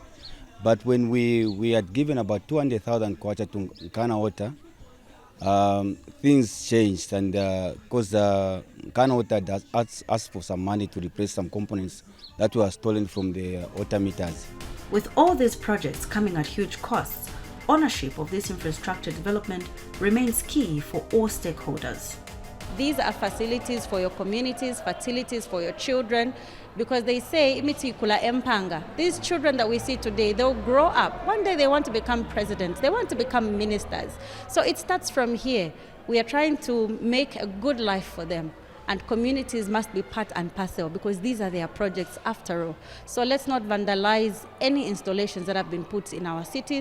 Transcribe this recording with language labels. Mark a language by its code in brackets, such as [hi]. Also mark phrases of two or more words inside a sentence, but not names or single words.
[en] But when we had given about 200,000 kwacha to Nkana Water, things changed, and because Nkana Water asked for some money to replace some components that were stolen from the water meters. With all these projects coming at huge costs, ownership of this infrastructure development remains key for all stakeholders. These are facilities for your communities, facilities for your children, because they say, [bem] imiti kula empanga. [en] These children that we see today, they'll grow up. One day they want to become presidents, they want to become ministers. So it starts from here. We are trying to make a good life for them. And communities must be part and parcel, because these are their projects after all. So let's not vandalize any installations that have been put in our cities.